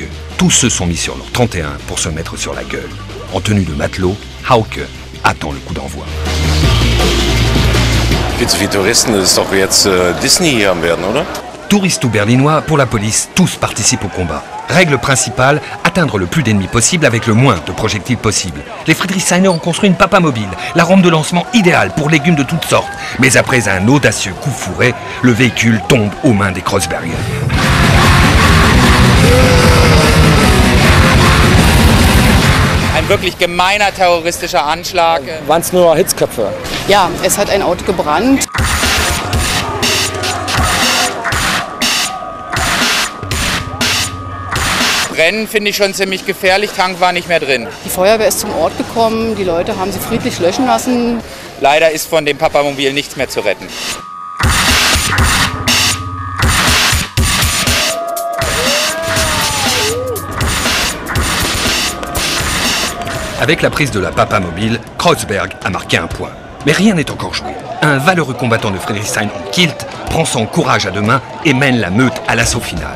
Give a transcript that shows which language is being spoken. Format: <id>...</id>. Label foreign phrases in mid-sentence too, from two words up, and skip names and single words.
<fr>Tous ceux sont mis sur leur 31 pour se mettre sur la gueule. En tenue de matelot, Hauke attend le coup d'envoi.</fr> <de>Viel zu viele Touristen, das ist doch jetzt Disney hier am Werden, oder?</de> <fr>Touristes ou berlinois, pour la police, tous participent au combat. Règle principale, atteindre le plus d'ennemis possible avec le moins de projectiles possible. Les Friedrichshainer ont construit une papa mobile, la rampe de lancement idéale pour légumes de toutes sortes. Mais après un audacieux coup fourré, le véhicule tombe aux mains des Kreuzberger.</fr> <de>Ein wirklich gemeiner terroristischer Anschlag. Waren es nur Hitzköpfe? Ja, es hat ein Auto gebrannt. Brennen finde ich schon ziemlich gefährlich, Tank war nicht mehr drin. Die Feuerwehr ist zum Ort gekommen, die Leute haben sie friedlich löschen lassen. Leider ist von dem Papamobil nichts mehr zu retten.</de> <fr>Avec la prise de la papa mobile, Kreuzberg a marqué un point. Mais rien n'est encore joué. Un valeureux combattant de Friedrichshain en kilt prend son courage à 2 mains et mène la meute à l'assaut final.</fr>